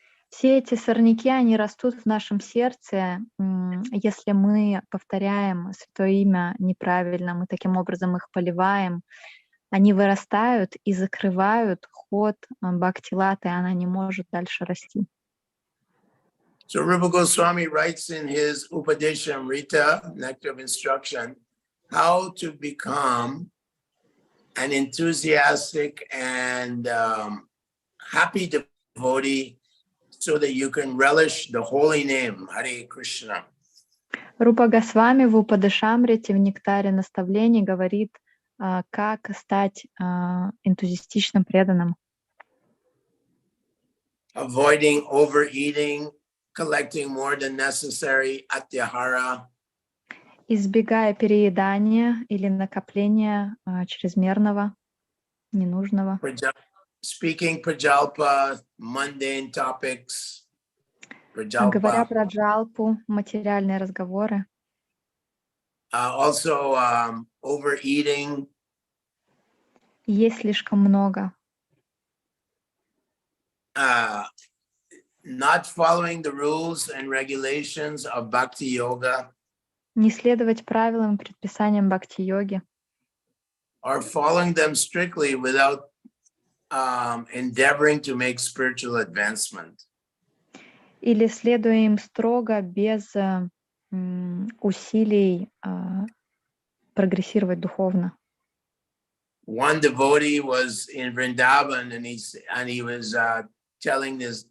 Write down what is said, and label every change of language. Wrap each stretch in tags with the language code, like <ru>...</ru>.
<ru>Все эти сорняки, они растут в нашем сердце, если мы повторяем Святое Имя неправильно, мы таким образом их поливаем, они вырастают и закрывают ход бхакти-латы, она не может дальше расти.</ru> <en>So Rupa Goswami writes in his Upadeshamrita, Nectar of Instruction, how to become an enthusiastic and happy devotee so that you can relish the holy name, Hare Krishna.</en> <ru>Рупа Госвами в Упадешамрите, в Нектаре наставлений говорит, как стать энтузиастичным преданным.</ru> <en>Avoiding overeating, collecting more than necessary, atyahara.</en> <ru>Избегая переедания или накопления чрезмерного, ненужного.</ru> <en>Speaking prajalpa, mundane topics.</en> <ru>Говоря про джалпу, материальные разговоры.</ru> <en>Also overeating.</en> <ru>Есть слишком много.</ru> <en>Not following the rules and regulations of bhakti yoga.</en> <ru>Не следовать правилам и предписаниям бхакти-йоги.</ru> <en>Or following them strictly without endeavoring to make spiritual advancement.</en> <ru>Или следуя им строго, без усилий прогрессировать духовно.</ru> <en>one devotee was in Vrindavan, and he was telling this.</en>